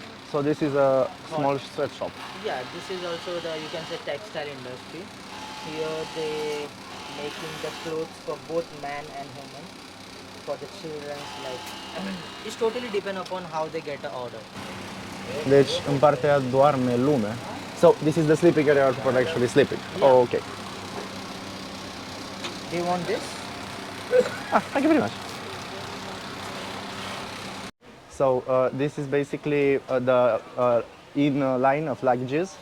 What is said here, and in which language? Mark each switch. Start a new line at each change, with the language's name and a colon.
English: So this is a small sweatshop. Yeah, this is also the, you can say, textile industry. Here they making the clothes for both man and woman, for the children's like. It's totally depend upon how they get the order.
Romanian: Deci în partea aia doarme lume.
English: So this is the sleeping area where people are actually sleeping. Yeah. Oh, okay. Do you want this? Ah, thank you very much. So this is basically the line of luggages.